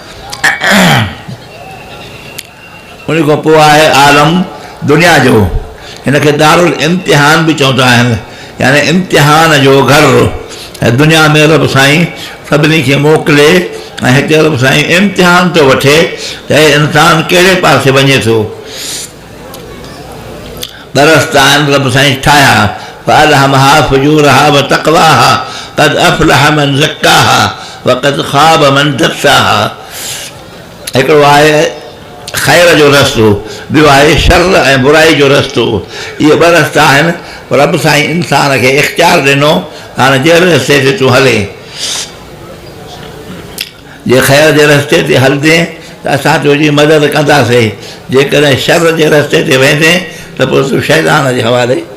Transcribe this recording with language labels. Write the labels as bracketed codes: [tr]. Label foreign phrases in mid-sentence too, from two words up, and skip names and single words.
[sd] उन खां पोइ आहे आलम दुनिया जो, हिनखे दारुल इम्तिहान बि चवंदा आहिनि, यानी इम्तिहान जो घरु। ऐं दुनिया में रब साईं सभिनी खे मोकिले ऐं हिते रब साईं इम्तिहान थो वठे त इंसानु कहिड़े पासे वञे थो। दरस्ता आहिनि रब साईं ठाहिया, [ar] فألهمها فجورها وتقواها قد أفلح من زكاها وقد خاب من دساها। [sd] हिकिड़ो आहे ख़ैर जो रस्तो, ॿियो आहे शर ऐं बुराई जो रस्तो। इहे ॿ रस्ता आहिनि। रब साईं इंसान खे इख़्तियार ॾिनो, हाणे जहिड़े रस्ते ते तूं हले। जे ख़ैर जे रस्ते ते हलंदे त असां तुंहिंजी मदद कंदासीं, जेकॾहिं शर जे रस्ते ते वेंदे त पोइ तूं शैतान जे हवाले।